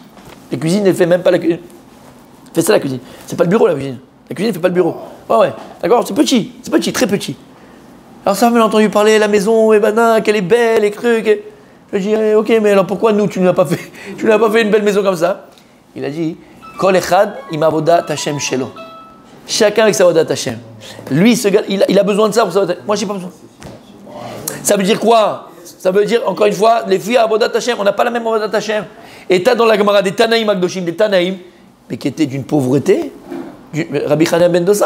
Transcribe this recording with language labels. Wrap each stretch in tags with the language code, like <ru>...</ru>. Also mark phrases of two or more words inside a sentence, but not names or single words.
<fr>La cuisine, elle fait même pas la cuisine. Fait ça la cuisine. C'est pas le bureau la cuisine. La cuisine, elle fait pas le bureau. Ouais. D'accord. C'est petit, très petit. Alors ça, on a entendu parler de la maison, et qu'elle est belle, et trucs. Et... Je dis, ok, mais alors pourquoi nous, tu n'as pas fait une belle maison comme ça? Il a dit,</fr> <he>כל אחד עם עבודת השם שלו.</he> <fr>Chacun avec sa</fr> <he>עבודת השם.</he> <fr>Lui, ce gars, il a besoin de ça pour sa avodat. Moi, j'ai pas besoin. Ça veut dire quoi? Ça veut dire, encore une fois, les filles à</fr> <he>עבודת השם,</he> <fr>on n'a pas la même</fr> <he>עבודת השם.</he> <fr>Et t'as dans la Gemara des</fr> <he>תנאים הקדושים,</he> <fr>des Tanaïm, mais qui étaient d'une pauvreté. Rabbi Chanan ben Dosa.</fr>